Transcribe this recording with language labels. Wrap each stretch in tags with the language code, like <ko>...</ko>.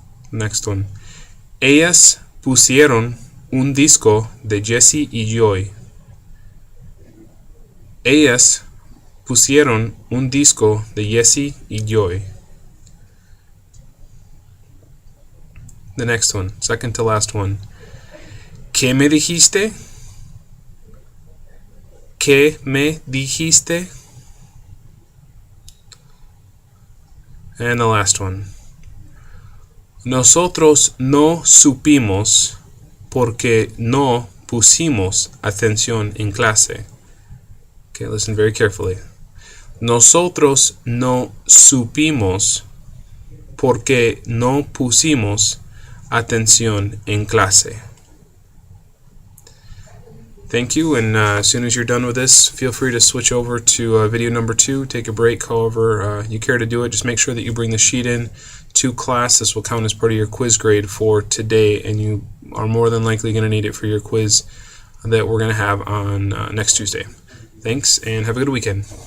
<en>Next one.</en> <es>Ellas pusieron un disco de Jesse y Joy. Ellas pusieron un disco de Jesse y Joy.</es> <en>The next one, second to last one.</en> <es>¿Qué me dijiste? ¿Qué me dijiste?</es> <en>And the last one.</en> <es>Nosotros no supimos porque no pusimos atención en clase.</es> <en>Okay, listen very carefully.</en> <es>Nosotros no supimos porque no pusimos atención en clase.</es> <en>Thank you, and as soon as you're done with this, feel free to switch over to video number 2. Take a break, however you care to do it. Just make sure that you bring the sheet in to class. This will count as part of your quiz grade for today, and you are more than likely going to need it for your quiz that we're going to have on next Tuesday. Thanks, and have a good weekend.</en>